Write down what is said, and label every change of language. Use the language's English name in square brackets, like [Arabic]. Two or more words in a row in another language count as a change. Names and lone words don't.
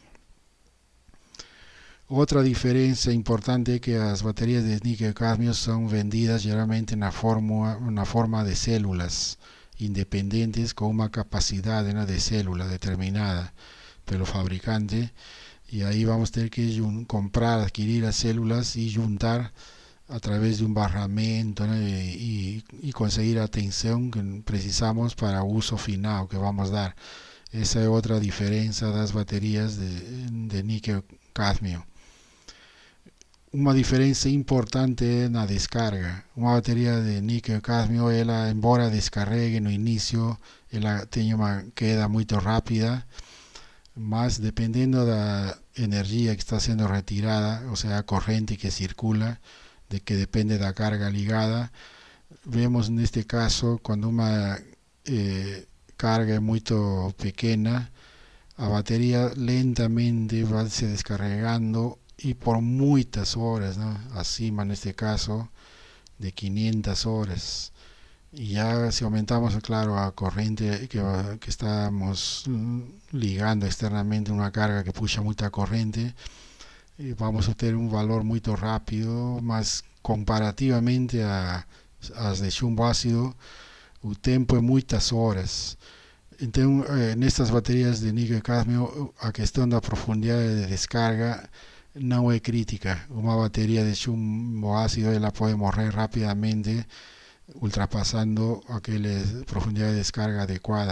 [Spanish] Otra diferencia importante es que las baterías de níquel-cadmio son vendidas generalmente en una forma de células independientes con una capacidad de célula determinada por el fabricante, y ahí vamos a tener que adquirir las células y juntar a través de un barramento, ¿no? y conseguir la tensión que precisamos para uso final que vamos a dar. Esa es otra diferencia de las baterías de níquel níquel-cadmio. [Portuguese] Uma diferença importante é na descarga. Uma bateria de níquel-cadmio, ela, embora descarregue no início, ela tem uma queda muito rápida, mas dependendo da energia que está sendo retirada, ou seja, a corrente que circula, de que depende da carga ligada, vemos neste caso, quando uma carga é muito pequena, a bateria lentamente vai se descarregando [Spanish] y por muchas horas, ¿no? [Portuguese] Acima neste caso de 500 horas. [Spanish] Y ya si aumentamos, claro, a corriente que estamos ligando externamente una carga que puxa mucha corriente, vamos a tener un valor muy rápido, [Portuguese] mas comparativamente a de chumbo ácido, o tempo é muitas horas. Então, nestas baterias de níquel-cadmio, a questão da profundidade de descarga não é crítica. Uma bateria de chumbo ácido ela pode morrer rapidamente, ultrapassando aquela profundidade de descarga adequada.